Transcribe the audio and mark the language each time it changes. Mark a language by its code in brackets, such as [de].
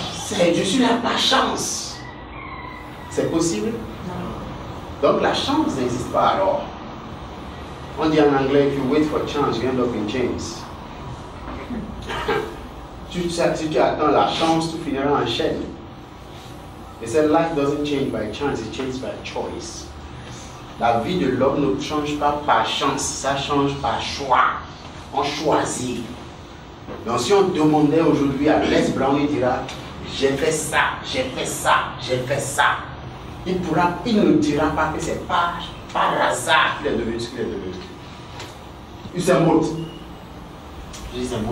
[fr] Je suis là par chance. C'est possible? Donc la chance n'existe pas alors. On dit en anglais, [en] if you wait for chance, you end up in chains. [fr] Si tu attends la chance, tu finiras en chaîne. Et cette [en] life doesn't change by chance, it changes by choice. [fr] La vie de l'homme ne change pas par chance, ça change par choix. On choisit. Donc si on demandait aujourd'hui à Les Brown, il dira, j'ai fait ça, j'ai fait ça, j'ai fait ça. Il ne dira pas que c'est par hasard qu'il est devenu ce qu'il est devenu. Usain Bolt. Je dis, c'est bon.